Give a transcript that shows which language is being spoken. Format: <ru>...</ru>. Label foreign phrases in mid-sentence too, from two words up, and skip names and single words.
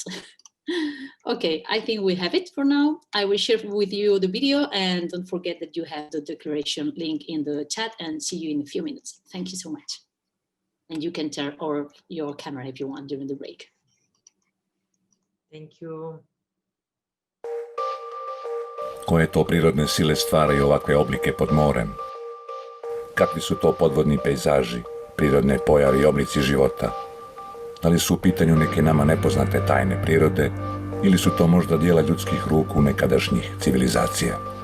<en>Okay, I think we have it for now. I will share with you the video and don't forget that you have the declaration link in the chat and see you in a few minutes. Thank you so much. And you can turn on your camera if you want during the break. Thank you.</en> <bs>Koje to prirodne sile stvaraju ovakve oblike pod morem? Kakvi su to podvodni pejzaži, prirodne pojave i oblici života? Da li su u pitanju neke nama nepoznate tajne prirode ili su to možda dijela ljudskih ruku nekadašnjih civilizacija?</bs>